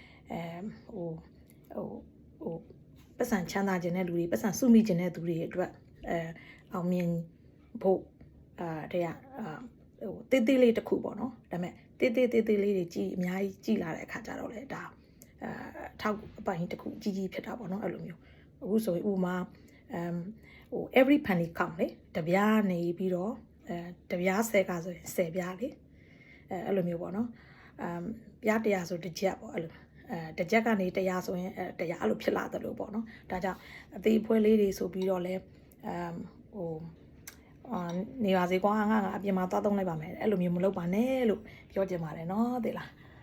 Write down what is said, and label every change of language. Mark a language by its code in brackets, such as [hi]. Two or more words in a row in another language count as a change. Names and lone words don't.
[my] ပတ်စံချမ်းသာခြင်းတဲ့လူတွေပတ်စံစုမိခြင်းတဲ့သူတွေအတွက်အောင်မြင်ဖို့တေးသေးလေးတစ်ခုပေါ့နော်ဒါပေမဲ့တေးလေး တွေကြီးအများကြီးကြီးလာတဲ့အခါကျတော့လေဒါထောက်အပိုင်းတစ်ခုကြီးဖြစ်တာပေါ့နော်အဲ့လိုမျိုးအခုဆိုရင်ဥမာ [en] every penny count [my] လေတပြားနေပြီးတော့တပြား10ကဆိုရင်10ပြားလေအဲ့လိုမျိုးပေါ့နော်ပြား100ဆိုတစ်ချက်ပေါ့အဲ့လိုတစ်ချက်ကနေ100ဆိုရင်100အဲ့လိုဖြစ်လာတယ်လို့ပေါ့နော်ဒါကြောင့်အသေးဖွဲလေးတွေဆိုပြီးတော့လဲ နေပါစေကွာငါအပြင်မှာသွားသုံးလိုက်ပါမယ်အဲ့လိုမျိုးမလုပ်ပါနဲ့လို့ပြောချင်ပါတယ်နော်သိလား